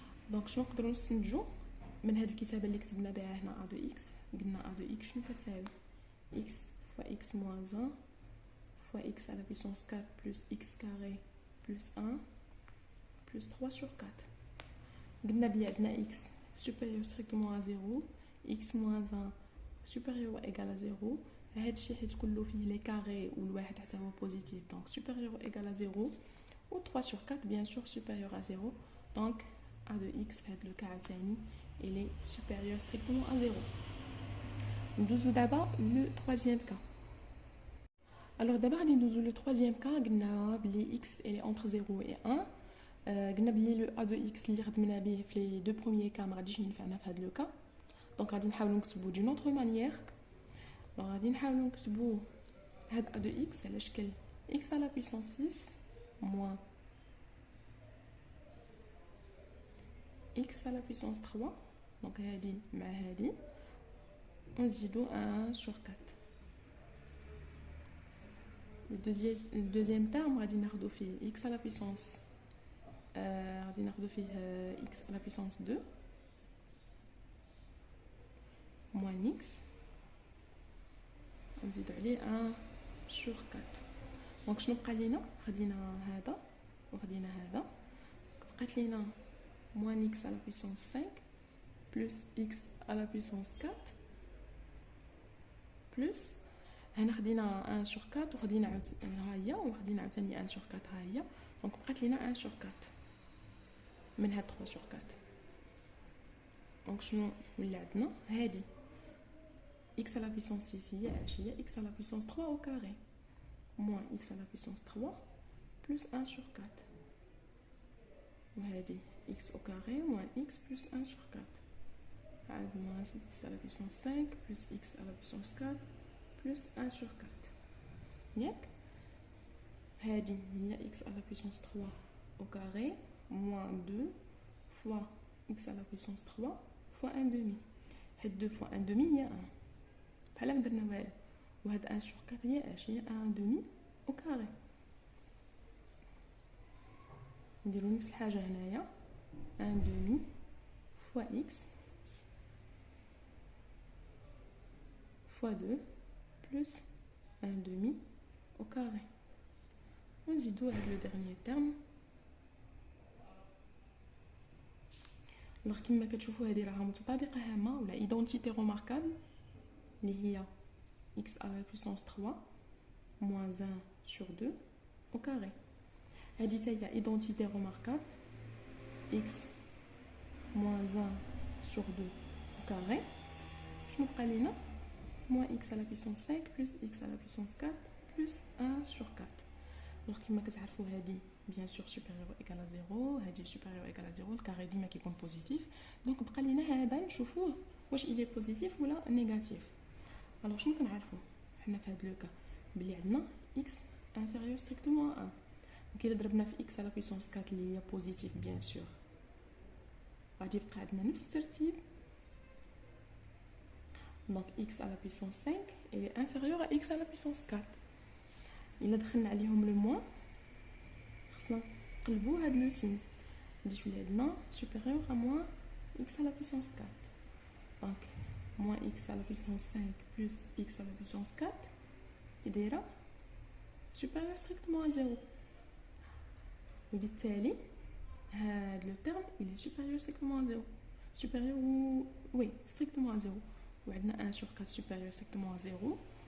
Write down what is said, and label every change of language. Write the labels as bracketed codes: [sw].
[ar] دونك شنو نقدروا نستنتجوا من هاد الكتابه اللي كتبنا بها هنا [fr] a de x؟ [ar] قلنا [fr] a de x [ar] شنو كتساوي؟ [fr] x fois x moins 1 fois x à la puissance 4 plus x carré plus 1 plus 3 sur 4. [ar] قلنا بلي عندنا [fr] x supérieur strictement à 0 x moins 1 supérieur ou égal à 0. [ar] هادشي حيت كله فيه لي كاري والواحد حتى هو بوزيتيف دونك [fr] supérieur ou égal à 0 [ar] و [fr] 3 sur 4 bien sûr supérieur à 0. donc a de x [ar] في هاد لو كا عاوتاني [fr] il est supérieur strictement à 0. [ar] ندوزو دابا لو [fr] troisième cas. Alors d'abord [ar] غادي ندوزو لو [fr] troisième cas. [ar] قلنا بلي [fr] x elle est entre 0 et 1. [ar] قلنا بلي لو a de x اللي خدمنا به في لي دو بروميير كا ما غاديش ينفعنا في هذا لو كا. دونك غادي نحاولوا نكتبوا دون اوتر مانيير. دونك غادي نحاولوا نكتبوا هاد a de x على شكل [fr] x à la puissance 6 moins x à la puissance 3. [ar] دونك هادي مع هادي ونزيدو 1 sur 4. [fr] Le deuxième terme [ar] غادي ناخدو فيه [fr] x à la puissance غادي ناخدو فيه x à la puissance 2 moins x [ar] ونزيدو عليه [fr] 1 sur 4. [ar] دونك شنو بقى لينا؟ خدينا هذا وخدينا هذا، بقات لينا [fr] moins x à la puissance 5 plus x à la puissance 4 plus [ar] هنا خدينا 1 sur 4 وخدينا ها هي وخدينا عاوتاني 1 sur 4 ها هي. دونك بقات لينا [fr] 1 sur 4 [ar] من هاد [fr] 3 sur 4. [ar] دونك شنو ولا عندنا؟ هادي [fr] x à la puissance 6 [ar] هي اش هي [fr] x à la puissance 3 au carré moins x à la puissance 3 plus 1 sur 4 [ar] وهادي [fr] x au carré moins x plus 1 sur 4 [ar] عاد [fr] moins x à la puissance 5 plus x à la puissance 4 plus 1 sur 4 [ar] ياك. هادي هي [fr] x à la puissance 3 au carré moins 2 fois x à la puissance 3 fois 1 demi. [ar] هاد [fr] 2 fois 1 demi [ar] هي 1 بحال ما درنا والو. وهاد 1 sur 4 هي اش هي [fr] 1 demi au carré. [ar] نديرو نفس الحاجه هنايا [fr] 1 demi fois x fois 2 plus 1 demi au carré. [ar] ونزيدو هاد لو [fr] dernier terme. alors [ar] كما كتشوفوا هذه راها متطابقه هامه ولا ايدونتيتي روماركابل اللي هي [fr] x à la puissance 3 moins 1 sur 2 au carré. [ar] هذه حتى هي ايدونتيتي روماركابل [fr] x moins 1 sur 2 au carré. [ar] شنو بقى لينا؟ [fr] moins x à la puissance 5 plus x à la puissance 4 plus 1 sur 4. alors [ar] كما كتعرفوا هذه [fr] bien sûr supérieur ou égal à 0 هذه supérieur ou égal à 0 [ar] الكاري ديما كيكون بوزيتيف. دونك بقى لينا هذا نشوفوه واش [fr] il est [ar] بوزيتيف ولا نيجاتيف. alors شنو كنعرفوا حنا في هذا لو كا بلي عندنا [fr] x inférieur strictement à 1. [ar] دونك الا ضربنا في x à la puissance 4 اللي هي بوزيتيف [fr] bien sûr [ar] غادي يبقى عندنا نفس الترتيب. [fr] donc x à la puissance 5 est inférieur à x à la puissance 4. [ar] الا دخلنا عليهم لو موان خصنا نقلبوا هاد لو سين غادي تولي عندنا [fr] supérieur à moins x à la puissance 4. donc moins x à la puissance 5 plus x à la puissance 4 qui [ar] دايره [fr] supérieur strictement à 0. [ar] وبالتالي هاد لو [fr] terme il est supérieur strictement à 0 supérieur ou oui strictement à 0 [ar] وعندنا [fr] 1 sur 4 supérieur strictement à 0.